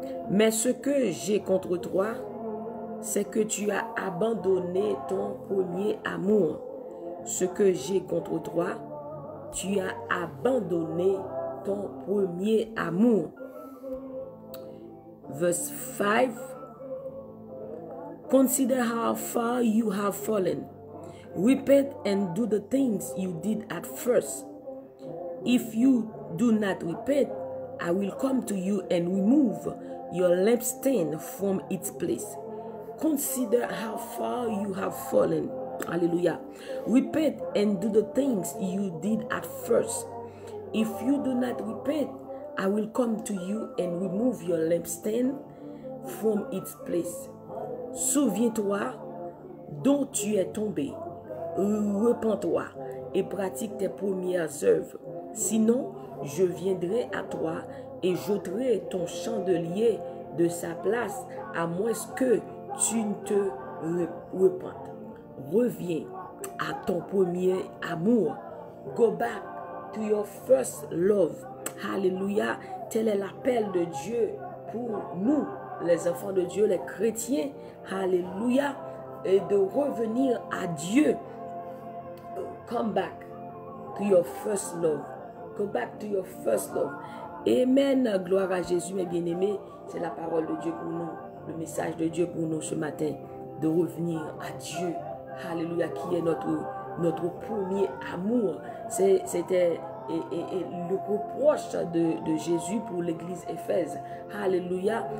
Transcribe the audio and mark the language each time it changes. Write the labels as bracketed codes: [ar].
[fr] Mais ce que j'ai contre toi, c'est que tu as abandonné ton premier amour. Ce que j'ai contre toi, tu as abandonné ton premier amour. [en] Verse 5. Consider how far you have fallen. Repent and do the things you did at first. If you do not repent, I will come to you and remove your lampstand from its place. Consider how far you have fallen. Hallelujah. Repent and do the things you did at first. If you do not repent, I will come to you and remove your lampstand from its place. [fr] Souviens-toi dont tu es tombé. Repens-toi et pratique tes premières œuvres. Sinon, je viendrai à toi et j'ôterai ton chandelier de sa place, à moins que tu ne te repentes. Reviens à ton premier amour. [en] Go back to your first love. Hallelujah. [fr] Tel est l'appel de Dieu pour nous, les enfants de Dieu, les chrétiens. Hallelujah. Et de revenir à Dieu. [en] Come back to your first love. Go back to your first love. Amen. [fr] Gloire à Jésus, mes bien-aimés. C'est la parole de Dieu pour nous. Le message de Dieu pour nous ce matin. De revenir à Dieu. Alléluia. Qui est notre premier amour. C'était le reproche de Jésus pour l'église Éphèse. Alléluia.